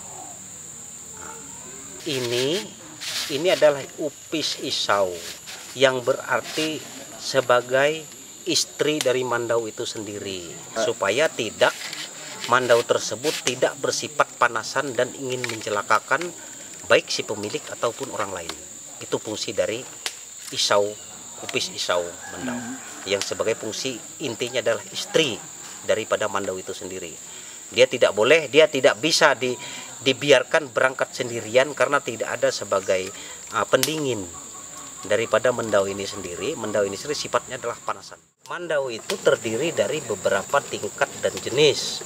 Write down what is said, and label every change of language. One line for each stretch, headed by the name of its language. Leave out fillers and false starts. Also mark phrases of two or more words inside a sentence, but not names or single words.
Indonesian: Ini adalah upis isau yang berarti sebagai istri dari mandau itu sendiri, supaya mandau tersebut tidak bersifat panasan dan ingin mencelakakan baik si pemilik ataupun orang lain. Itu fungsi dari isau, upis isau mandau, yang sebagai fungsi intinya adalah istri daripada mandau itu sendiri. Dia tidak bisa dibiarkan berangkat sendirian karena tidak ada sebagai pendingin daripada mandau ini sendiri. Mandau ini sendiri sifatnya adalah panasan. Mandau itu terdiri dari beberapa tingkat dan jenis.